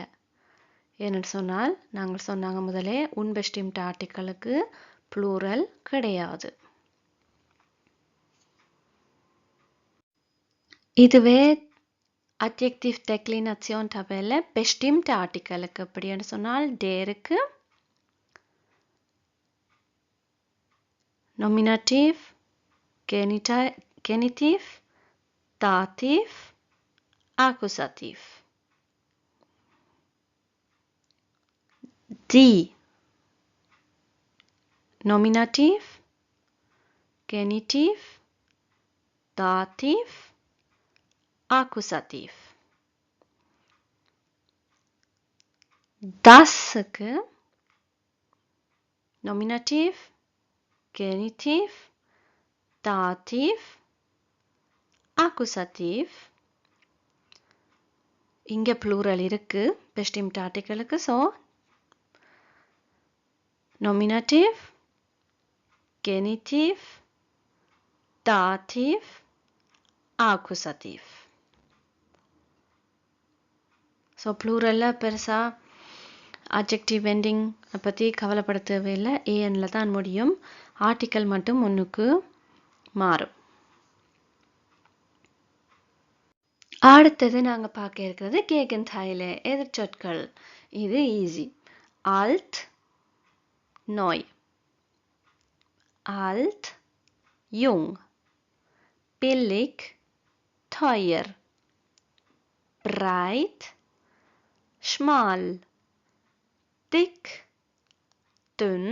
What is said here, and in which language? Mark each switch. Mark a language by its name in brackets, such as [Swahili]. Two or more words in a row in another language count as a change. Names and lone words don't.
[Tamil] ஏன்னு சொன்னால் நாங்கள் சொன்னாங்க முதலே unbestimmte ஆர்டிக்கலுக்கு ப்ளூரல் கிடையாது. [German] இதுவே Adjektiv Deklination Tabelle bestimmte [Tamil] ஆர்டிக்கலுக்கு எப்படின்னு சொன்னால் டேருக்கு [German] Nominativ, Genitiv, Dativ, Akkusativ. Die Nominativ, Genitiv, Dativ, Akkusativ. Dasக்கு Nominativ, Genitiv, Dativ, Akkusativ. [Tamil] இங்கே ப்ளூரல் இருக்கு bestimmte ஆர்டிக்கலுக்கு. [German] ஸோ Nominativ, Genitiv, Dativ, Akkusativ. [Tamil] ஸோ ப்ளூரலில் பெருசாக [English] adjective ending [Tamil] பற்றி கவலைப்பட தேவையில்லை. ஏஎன்ல தான் முடியும். ஆர்டிக்கல் மட்டும் ஒன்றுக்கு மாறும். அடுத்தது நாங்கள் பார்க்க இருக்கிறது Gegenteile எதிர்ச்சொற்கள். இது ஈஸி. [German] alt, neu. Alt, jung. Billig, teuer. Breit, schmal. Dick, dünn.